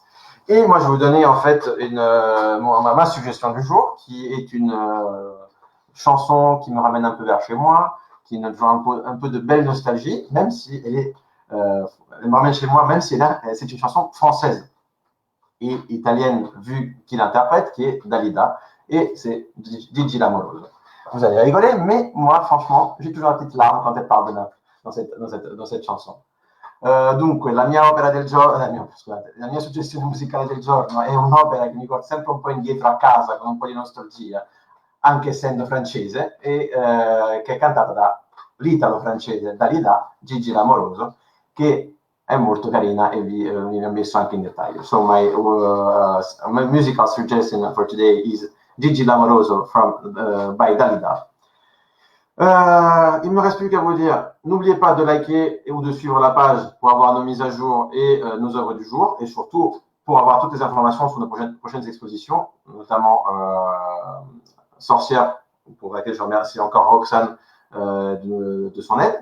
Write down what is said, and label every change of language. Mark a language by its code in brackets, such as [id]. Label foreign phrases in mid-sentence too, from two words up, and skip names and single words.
[fr] Et moi, je vais vous donner en fait ma suggestion du jour, qui est une chanson qui me ramène un peu vers chez moi, qui nous donne un peu de belle nostalgie, même si elle me ramène chez moi, même si c'est une chanson française et italienne, vu qu'il interprète, qui est Dalida, et c'est Gigi Lamoroso. Vous allez rigoler, mais moi, franchement, j'ai toujours une petite larme quand elle parle de Naples dans cette chanson. [it] Dunque, la mia opera del giorno, la mia suggestione musicale del giorno è un'opera che mi porta sempre un po' indietro a casa, con un po' di nostalgia, anche essendo francese, e che è cantata dall'italo-francese Dalida, Gigi Lamoroso, che è molto carina e vi ho messo anche in dettaglio. [en] So my musical suggestion for today is Gigi Lamoroso by Dalida. [fr] Il ne me reste plus qu'à vous dire, n'oubliez pas de liker ou de suivre la page pour avoir nos mises à jour et nos œuvres du jour, et surtout pour avoir toutes les informations sur nos prochaines expositions, notamment Sorcière, pour laquelle je remercie encore Roxane de son aide.